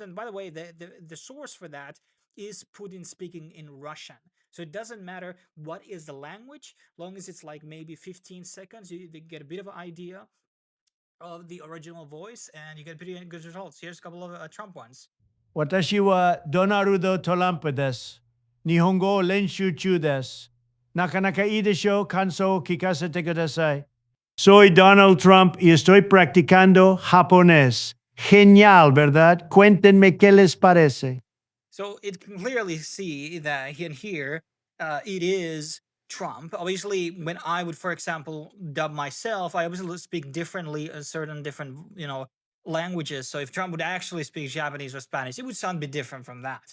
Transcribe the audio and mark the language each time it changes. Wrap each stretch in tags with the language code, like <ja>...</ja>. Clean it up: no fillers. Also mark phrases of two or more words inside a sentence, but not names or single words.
<en>And by the way, the source for that is Putin speaking in Russian. So it doesn't matter what is the language, long as it's like maybe 15 seconds, you get a bit of an idea of the original voice, and you get pretty good results. Here's a couple of Trump ones.</en> <ja>私はドナルド・トランプです。日本語練習中です。なかなかいいでしょう。感想を聞かせてください。</ja> <es>Soy Donald Trump y estoy practicando japonés. Genial, ¿verdad? Cuéntenme qué les parece.</es> <en>So it can clearly see that here, it is Trump. Obviously, when I would, for example, dub myself, I obviously speak differently in certain different, languages. So if Trump would actually speak Japanese or Spanish, it would sound a bit different from that.</en>